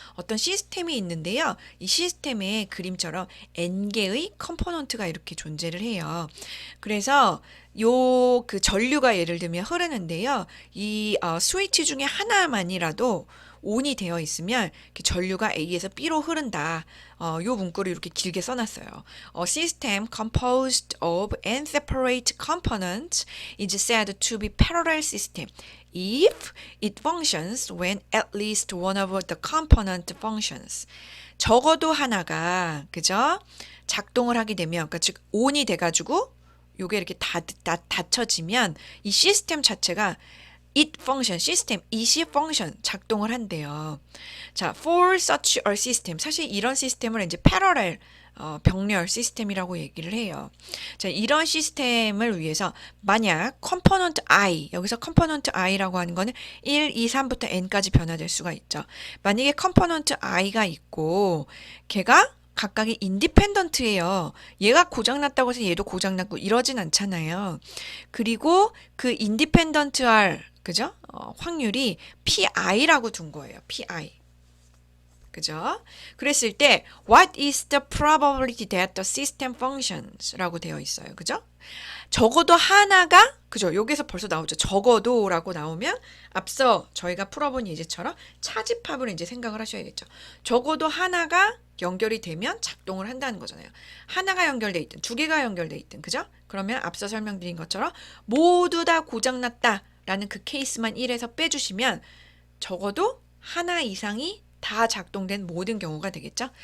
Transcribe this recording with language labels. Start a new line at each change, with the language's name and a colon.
Korean: 어떤 시스템이 있는데요. 이 시스템의 그림처럼 n개의 컴포넌트가 이렇게 존재를 해요. 그래서 요 그 전류가 예를 들면 흐르는데요. 이 스위치 중에 하나만이라도 온이 되어 있으면 전류가 A에서 B로 흐른다. 요 문구를 이렇게 길게 써놨어요.
English: A system composed of n separate components is said to be parallel system if it functions when at least one of the component functions.
Korean: 적어도 하나가 그죠? 작동을 하게 되면 그러니까 즉 온이 돼가지고 요게 이렇게 닫혀지면 이 시스템 자체가
English: it function,
Korean: 시스템, it이 function, 작동을 한대요. 자,
English: for such a system,
Korean: 사실 이런 시스템을 이제 parallel, 병렬 시스템이라고 얘기를 해요. 자, 이런 시스템을 위해서 만약 component i, 여기서 component i라고 하는 거는 1, 2, 3부터 n까지 변화될 수가 있죠. 만약에 component i가 있고 걔가 각각이 인디펜던트예요. 얘가 고장났다고 해서 얘도 고장났고 이러진 않잖아요. 그리고 그 인디펜던트할 그죠? 확률이 PI라고 둔 거예요. PI. 그죠? 그랬을 때
English: what is the probability that the system functions?
Korean: 라고 되어 있어요. 그죠? 적어도 하나가 그죠? 여기서 벌써 나오죠. 적어도라고 나오면 앞서 저희가 풀어본 예제처럼 차집합을 이제 생각을 하셔야겠죠. 적어도 하나가 연결이 되면 작동을 한다는 거잖아요. 하나가 연결돼 있든 두 개가 연결돼 있든 그죠? 그러면 앞서 설명드린 것처럼 모두 다 고장났다 라는 그 케이스만 1에서 빼주시면 적어도 하나 이상이 다 작동된 모든 경우가 되겠죠.